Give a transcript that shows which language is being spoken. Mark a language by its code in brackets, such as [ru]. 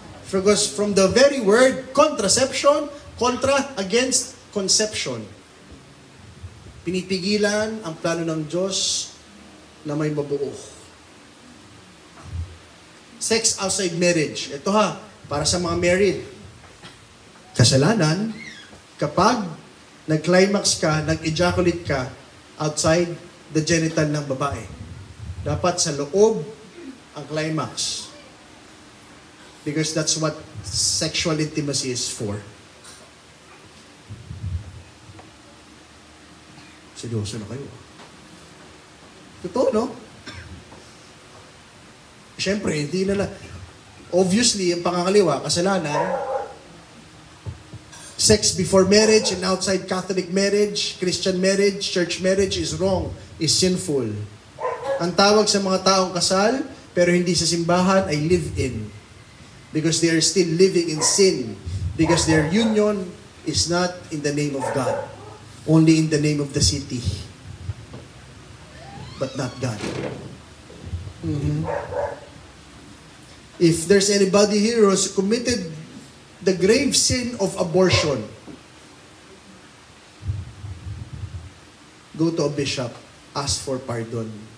[en] Because from the very word, contraception, contra, against conception. [tl] Pinipigilan ang plano ng Diyos na may mabuo. [en] Sex outside marriage. [tl] Ito ha, para sa mga married. Kasalanan, kapag nag-climax ka, nag-ejaculate ka [en] outside the genital [tl] ng babae. Dapat sa loob ang climax. [en] Because that's what sexual intimacy is for. [tl] Seryoso na kayo. Totoo, no? Siyempre, hindi na obviously, yung pangangaliwa, kasalanan, [en] sex before marriage and outside Catholic marriage, Christian marriage, church marriage is wrong, is sinful. [tl] Ang tawag sa mga taong kasal, pero hindi sa simbahan, ay live-in. [en] Because they are still living in sin. Because their union is not in the name of God. Only in the name of the city. But not God. If there's anybody here who has committed the grave sin of abortion, go to a bishop, ask for pardon.